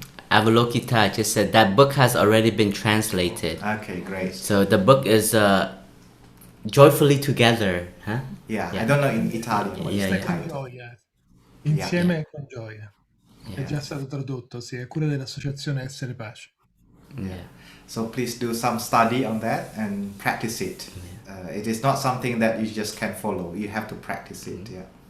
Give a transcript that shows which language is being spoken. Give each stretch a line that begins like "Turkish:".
English: Avalokita just said that book has already been translated. Okay, great. So the book is Joyfully Together, huh? Yeah, I don't know in Italian what is the
Italian: Con
English: title.
Italian: gioia. Insieme con gioia. È già stato tradotto, sì, a cura dell'associazione Essere Pace.
English: Yeah. So please do some study on that and practice it. It is not something that you just can follow. You have to practice it. Yeah.